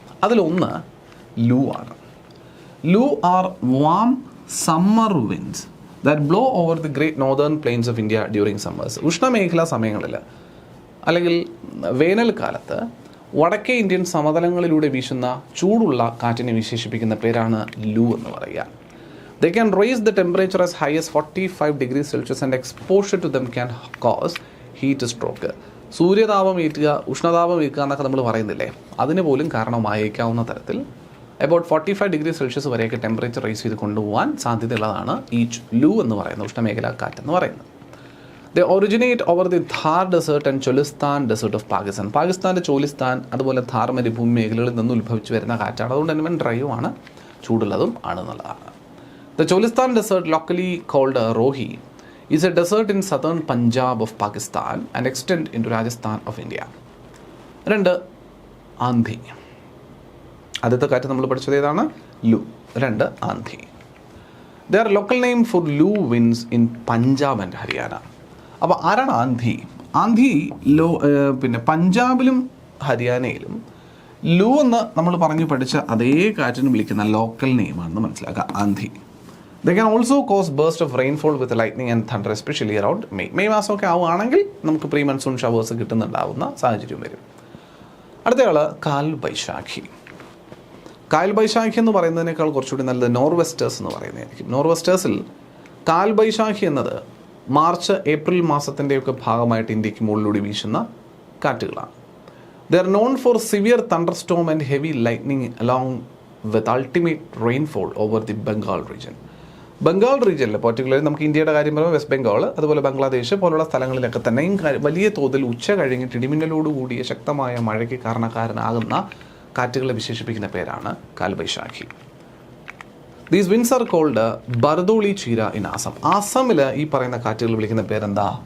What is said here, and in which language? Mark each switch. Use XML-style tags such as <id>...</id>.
<ml>അതിലൊന്ന് ലൂ ആണ്.</ml> <en>Loo are warm summer winds that blow over the great northern plains of India during summers.</en> <ml>ഉഷ്ണമേഖലാ സമയങ്ങളിൽ അല്ലെങ്കിൽ വേനൽക്കാലത്ത് വടക്കേ ഇന്ത്യൻ സമതലങ്ങളിലൂടെ വീശുന്ന ചൂടുള്ള കാറ്റിനെ വിശേഷിപ്പിക്കുന്ന പേരാണ് ലൂ എന്ന് പറയുക.</ml> <en>They can raise the temperature as high as 45 degrees Celsius and exposure to them can cause heat stroke.</en> <ml>സൂര്യതാപം ഏൽക്കുക, ഉഷ്ണതാപം ഏൽക്കുക എന്നൊക്കെ നമ്മൾ പറയുന്നില്ലേ, അതിന് പോലും കാരണമായേക്കാവുന്ന തരത്തിൽ അബൌട്ട് 45 ഡിഗ്രി സെൽഷ്യസ് വരെയൊക്കെ ടെമ്പറേച്ചർ റൈസ് ചെയ്ത് കൊണ്ടുപോകാൻ സാധ്യതയുള്ളതാണ് ഈ ലൂ എന്ന് പറയുന്നത്, ഉഷ്ണമേഖലാ കാറ്റെന്ന് പറയുന്നത്.</ml> <en>They originate over the Thar desert and Cholistan desert of Pakistan.</en> <ml>പാകിസ്ഥാൻ്റെ ചോലിസ്ഥാൻ അതുപോലെ ഥാർ മരുഭൂമി മേഖലകളിൽ നിന്ന് ഉത്ഭവിച്ച് വരുന്ന കാറ്റാണ്. അതുകൊണ്ട് തന്നെ ഡ്രൈയുമാണ്, ചൂടുള്ളതും ആണെന്നുള്ളതാണ്.</ml> <en>The Cholistan desert, locally called Rohi, is a desert in southern Punjab of Pakistan and extend into Rajasthan of India.</en> <ml>2. Aandhi. ആദ്യത്തെ കാറ്റ് നമ്മൾ പഠിച്ചത് ഏതാണ്? ലൂ. 2. Aandhi.</ml> <en>They are local name for Loo winds in Punjab and Haryana.</en> <ml>അപ്പോൾ ആരാണ് ആന്ധി? ആന്ധി പിന്നെ പഞ്ചാബിലും ഹരിയാനയിലും ലൂ എന്ന് നമ്മൾ പറഞ്ഞു പഠിച്ച അതേ കാറ്റിന് വിളിക്കുന്ന ലോക്കൽ നെയിമാണെന്ന് മനസ്സിലാക്കുക, Aandhi.</ml> <en>They can also cause burst of rainfall with lightning and thunder, especially around</en> <ml>May മാസമൊക്കെ ആവുകയാണെങ്കിൽ നമുക്ക് പ്രീ മൺസൂൺ ഷവേഴ്സ് കിട്ടുന്നുണ്ടാവുന്ന സാഹചര്യം വരും. അടുത്തയാൾ കാൽ ബൈശാഖി. കാൽ ബൈശാഖി എന്ന് പറയുന്നതിനേക്കാൾ കുറച്ചുകൂടി നല്ലത് നോർവെസ്റ്റേഴ്സ് എന്ന് പറയുന്നതായിരിക്കും. നോർവെസ്റ്റേഴ്സിൽ കാൽ ബൈശാഖി എന്നത് മാർച്ച് ഏപ്രിൽ മാസത്തിൻ്റെയൊക്കെ ഭാഗമായിട്ട് ഇന്ത്യക്ക് മുകളിലൂടെ വീശുന്ന കാറ്റുകളാണ്.</ml> <en>They are known for severe thunderstorm and heavy lightning along with ultimate rainfall over the Bengal region.</en> <ml>Bengal റീജിയനിൽ പർട്ടിക്കുലർലി നമുക്ക് ഇന്ത്യയുടെ കാര്യം പറയുമ്പോൾ വെസ്റ്റ് ബംഗാൾ അതുപോലെ ബംഗ്ലാദേശ് പോലുള്ള സ്ഥലങ്ങളിലൊക്കെ തന്നെയും വലിയ തോതിൽ ഉച്ച കഴിഞ്ഞിട്ട് ഇടിമിന്നലോട് കൂടിയ ശക്തമായ മഴയ്ക്ക് കാരണക്കാരനാകുന്ന കാറ്റുകളെ വിശേഷിപ്പിക്കുന്ന പേരാണ് Kalbaishakhi.</ml> <en>These winds are called Bardoli Chheerha in Assam.</en> <ml>ആസാമിൽ ഈ പറയുന്ന കാറ്റുകൾ വിളിക്കുന്ന പേരെന്താ?</ml>